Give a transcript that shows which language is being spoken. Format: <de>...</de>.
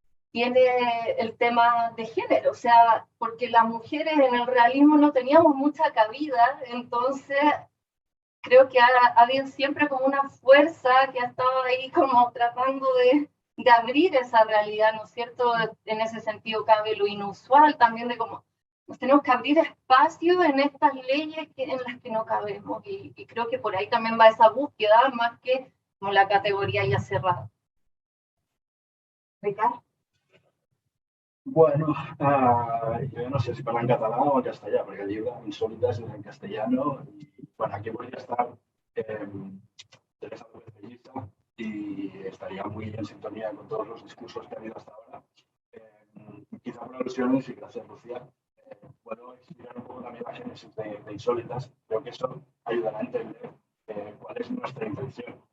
<es>tiene el tema de género, o sea, porque las mujeres en el realismo no teníamos mucha cabida, entonces creo que ha habido siempre como una fuerza que ha estado ahí como tratando de abrir esa realidad, ¿no es cierto? En ese sentido cabe lo inusual también, de cómo nos tenemos que abrir espacio en estas leyes en las que no cabemos, y creo que por ahí también va esa búsqueda, más que como la categoría ya cerrada. Ricard.</es> <ca>Bueno,</ca> <es>yo no sé si</es> <ca>parla en català o en castellà, perquè el llibre Insòlites és en</ca> <es>castellano. I, bueno, aquí podría estar Teresa López Pelliza y estaría muy en sintonía con todos los discursos que ha habido hasta ahora. Quizá por alusiones, y gracias, Lucía, puedo explicar un poco también la génesis de Insólitas. Creo que eso ayudará a entender cuál es nuestra intención.</es>